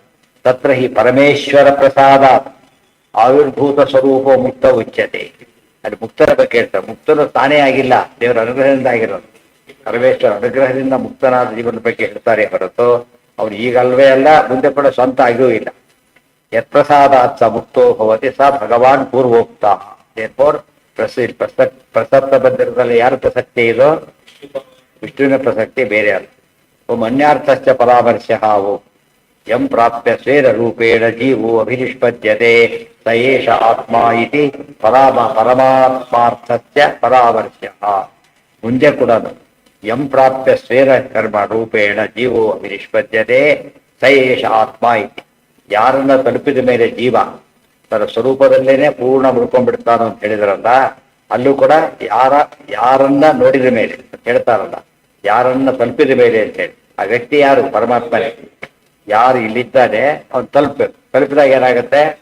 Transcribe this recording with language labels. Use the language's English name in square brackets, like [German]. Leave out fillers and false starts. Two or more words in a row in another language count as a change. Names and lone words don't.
[Sanskrit] ತತ್ರ ಹಿ ಪರಮೇಶ್ವರ ಪ್ರಸಾದ ಆವಿರ್ಭೂತ ಸ್ವರೂಪ ಮುಕ್ತ ಉಚ್ಯತೆ. [Kannada] ಅಲ್ಲಿ ಮುಕ್ತರ ಬಗ್ಗೆ ಹೇಳ್ತಾರೆ. ಮುಕ್ತನು ತಾನೇ ಆಗಿಲ್ಲ, ದೇವರ ಅನುಗ್ರಹದಿಂದ ಆಗಿರೋದು. ಪರಮೇಶ್ವರ ಅನುಗ್ರಹದಿಂದ ಮುಕ್ತನಾದ ಜೀವನ ಬಗ್ಗೆ ಹೇಳ್ತಾರೆ ಹೊರತು ಅವನು ಈಗಲ್ವೇ ಅಲ್ಲ, ಮುಂದೆ ಕೂಡ ಸ್ವಂತ ಆಗಿಯೂ ಇಲ್ಲ. [Sanskrit] ಯತ್ಪ್ರಸಾದಾತ್ ಸ ಮುಕ್ತೋ ಭವತಿ ಸ ಭಗವಾನ್ ಪೂರ್ವೋಕ್ತ. [Kannada] ಪ್ರಸಕ್ತ ಬಂದಿರೋದ್ರಲ್ಲಿ ಯಾರು ಪ್ರಸಕ್ತಿ ಇದೋ? ವಿಷ್ಣುವಿನ ಪ್ರಸಕ್ತಿ ಬೇರೆ ಅಲ್ಲ. [Sanskrit] ಓಂ ಅನ್ಯಾರ್ಥಶ್ಚ ಪರಾಮರ್ಶ್ಯಃ ಓಂ ಯಂ ಪ್ರಾಪ್ಯ ಸ್ವೇರ ರೂಪೇಣ ಜೀವೋ ಅಭಿನಿಷ್ಪದ್ಯತೆ ಸ ಏಷ ಆತ್ಮ ಇತಿ ಪರಮಾತ್ಮಾರ್ಥಸ್ಯ ಪರಾಮರ್ಶ್ಯಃ. [Kannada] ಮುಂದೆ ಕೂಡ [Sanskrit] ಯಂ ಪ್ರಾಪ್ಯ ಸ್ವೇರ ಕರ್ಮ ರೂಪೇಣ ಜೀವೋ ಅಭಿನಿಷ್ಪದ್ಯತೆ ಸ ಏಷ ಆತ್ಮ ಇತಿ. [Kannada] ಯಾರನ್ನ ತಲುಪಿದ ಮೇಲೆ ಜೀವ ತನ್ನ ಸ್ವರೂಪದಲ್ಲೇನೆ ಪೂರ್ಣ ಮುಳ್ಕೊಂಡ್ಬಿಡ್ತಾನ ಅಂತ ಹೇಳಿದ್ರಲ್ಲ, ಅಲ್ಲೂ ಕೂಡ ಯಾರನ್ನ ನೋಡಿದ ಮೇಲೆ ಅಂತ ಹೇಳ್ತಾರಲ್ಲ, ಯಾರನ್ನ ತಲುಪಿದ ಮೇಲೆ ಅಂತ ಹೇಳಿ. ಆ ವ್ಯಕ್ತಿ ಯಾರು? ಪರಮಾತ್ಮನೇ. ಯಾರು ಇಲ್ಲಿದ್ದಾನೆ ಅವನು ತಲುಪಿದಾಗ ಏನಾಗುತ್ತೆ?